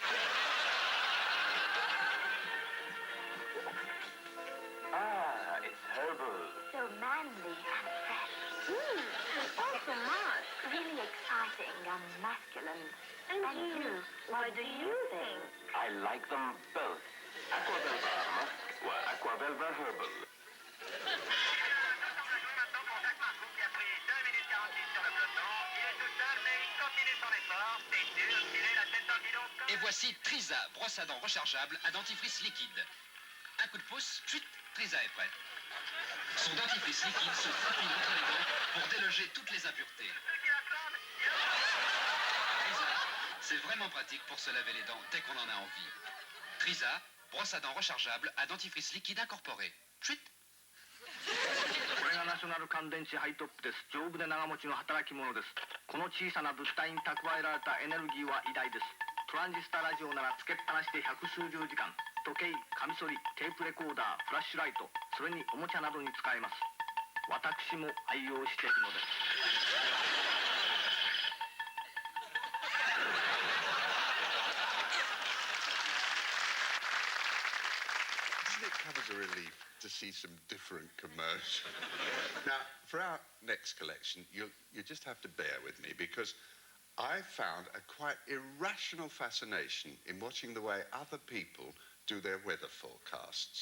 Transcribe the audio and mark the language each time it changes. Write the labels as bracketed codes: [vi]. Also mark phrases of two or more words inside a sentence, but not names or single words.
[en] Ah, it's herbal. So manly and fresh. Also Mark, really exciting and masculine. And you, what do you think? I like them both. Aquavelva musk or Aquavelva herbal. [fr] Et voici Trisa, brosse à dents rechargeable à dentifrice liquide. Un coup de pouce, chut, Trisa est prêt. Son dentifrice liquide se faufile entre les dents pour déloger toutes les impuretés. Trisa, c'est vraiment pratique pour se laver les dents dès qu'on en a envie. Trisa, brosse à dents rechargeable à dentifrice liquide incorporé. Chut. [ja] これがナショナル乾電池ハイトップです。丈夫で長持ちの働き者です。この小さな物体に蓄えられたエネルギーは偉大です。トランジスタラジオならつけっぱなしで百数十時間。時計、カミソリ、テープレコーダー、フラッシュライト、それにおもちゃなどに使えます。私も愛用しているのです。 [en] Doesn't it come as a relief to see some different commercials? Now, for our next collection, you just have to bear with me because I found a quite irrational fascination in watching the way other people do their weather forecasts.